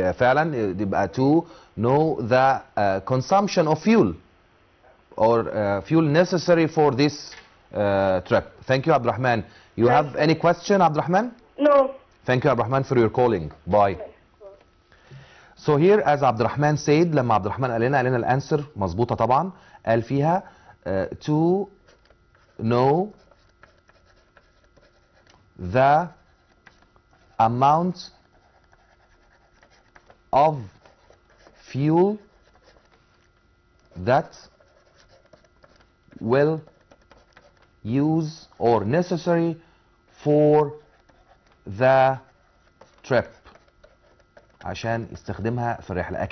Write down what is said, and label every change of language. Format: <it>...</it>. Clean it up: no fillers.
<ar>فعلا يبقى</ar> <en>to know the consumption of fuel or fuel necessary for this trip. Thank you عبد الرحمن. You have any question عبد الرحمن? No. Thank you عبد الرحمن for your calling. Bye. So here as</en> <ar>عبد الرحمن said, لما عبد الرحمن قال لنا الانسر مظبوطه طبعا. قال فيها</ar> <en>to know the amount of fuel that will use or necessary for the trip</en> <ar>عشان يستخدمها في الرحلة.</ar>